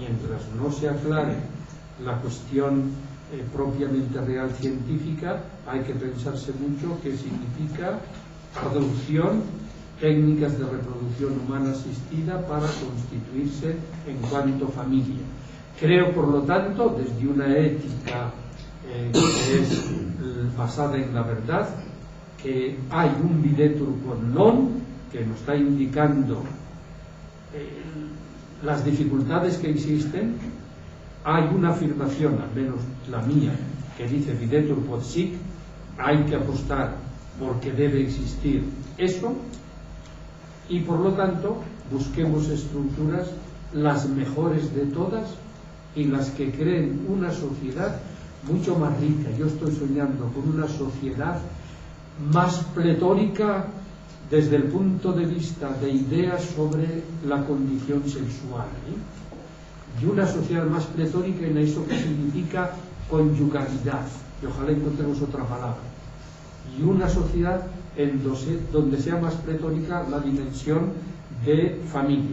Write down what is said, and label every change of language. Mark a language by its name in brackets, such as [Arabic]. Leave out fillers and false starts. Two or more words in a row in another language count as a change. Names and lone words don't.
[Spanish] Mientras no se aclare la cuestión propiamente real científica, hay que pensarse mucho qué significa adopción, técnicas de reproducción humana asistida para constituirse en cuanto familia. Creo, por lo tanto, desde una ética que es basada en la verdad, que hay un [Latin] videtur quod non [Spanish] que nos está indicando las dificultades que existen. Hay una afirmación, al menos la mía, que dice [Latin] videtur quod sic, [Spanish] hay que apostar porque debe existir eso, y por lo tanto busquemos estructuras las mejores de todas y las que creen una sociedad mucho más rica. Yo estoy soñando con una sociedad más pletórica desde el punto de vista de ideas sobre la condición sexual, y una sociedad más pletórica en eso que significa conyugalidad, y ojalá encontremos otra palabra, y una sociedad donde sea más pletórica la dimensión de familia.